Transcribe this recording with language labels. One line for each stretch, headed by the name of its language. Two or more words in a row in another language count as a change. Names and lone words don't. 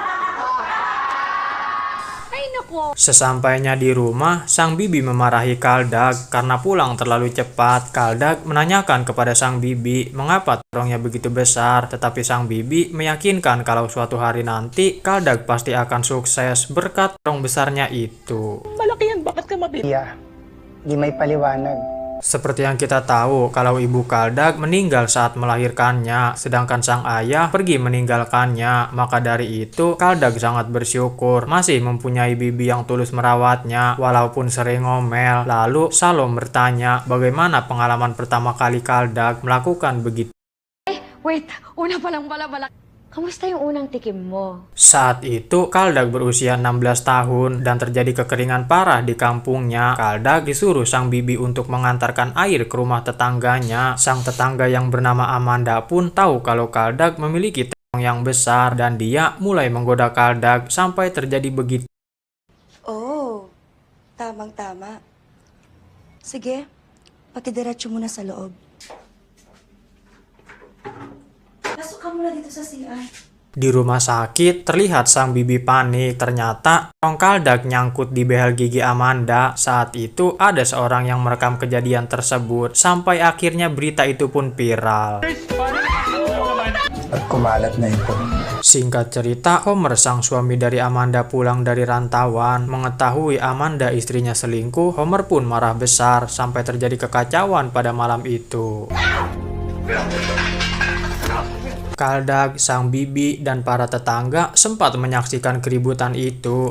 Indonesian: Sesampainya di rumah, sang bibi memarahi Kaldag karena pulang terlalu cepat. Kaldag menanyakan kepada sang bibi mengapa terongnya begitu besar, tetapi sang bibi meyakinkan kalau suatu hari nanti Kaldag pasti akan sukses berkat terong besarnya itu.
Filipino: Malaki yan, bakit ka mabili? Iya. Di may paliwanag.
Indonesian: Seperti yang kita tahu, kalau ibu Kaldag meninggal saat melahirkannya, sedangkan sang ayah pergi meninggalkannya. Maka dari itu, Kaldag sangat bersyukur masih mempunyai bibi yang tulus merawatnya, walaupun sering ngomel. Lalu, Salom bertanya, bagaimana pengalaman pertama kali Kaldag melakukan begitu?
Filipino: Wait, una pa lang pala. Kamusta yung unang tikim mo?
Indonesian: Saat itu, Kaldag berusia 16 tahun dan terjadi kekeringan parah di kampungnya. Kaldag disuruh sang bibi untuk mengantarkan air ke rumah tetangganya. Sang tetangga yang bernama Amanda pun tahu kalau Kaldag memiliki terong yang besar dan dia mulai menggoda Kaldag sampai terjadi begitu.
Filipino: Oh, tamang-tama. Sige, pakidiretso muna sa loob. Pasok ka muna dito sa CR.
Indonesian: Di rumah sakit, terlihat sang bibi panik. Ternyata, terong Kaldag nyangkut di behel gigi Amanda. Saat itu, ada seorang yang merekam kejadian tersebut. Sampai akhirnya berita itu pun viral.
Filipino: at kumalat na ito.
Indonesian: Singkat cerita, Homer sang suami dari Amanda pulang dari rantauan, mengetahui Amanda istrinya selingkuh. Homer pun marah besar sampai terjadi kekacauan pada malam itu. Kaldag, sang bibi, dan para tetangga sempat menyaksikan keributan itu.